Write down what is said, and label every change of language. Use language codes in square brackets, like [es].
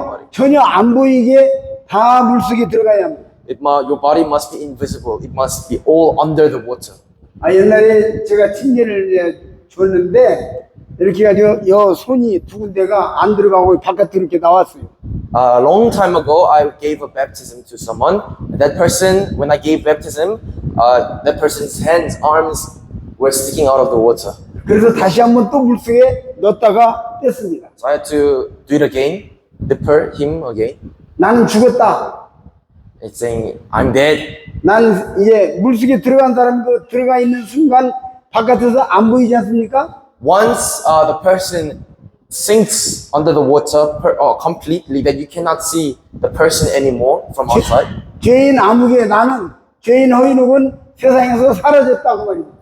[ko] 전혀 안 보이게 다 물속에 들어가야 합니다. [en] Your body must be invisible. It must be all under the water. [ko] 옛날에 제가 침례를 이제 줬는데 이렇게 해가지고 여 손이 두 군데가 안 들어가고 바깥으로 이렇게 나왔어요. [en] A long time ago, I gave a baptism to someone. That person, when I gave baptism, that person's hands, arms were sticking out of the water. [ko] 그래서 다시 한번 또 물속에 넣었다가 뗐습니다. [en] So I had to do it again, dip him again. [ko] 나는 죽었다. [en] It's saying, I'm dead. [ko] 나는 이제 물속에 들어간 사람 들어가 있는 순간 바깥에서 안 보이지 않습니까? [en] Once the person sinks under the water completely, that you cannot see the person anymore from outside. [ko] 죄인 아무개 나는 죄인 허인욱은 세상에서 사라졌다고 말입니다.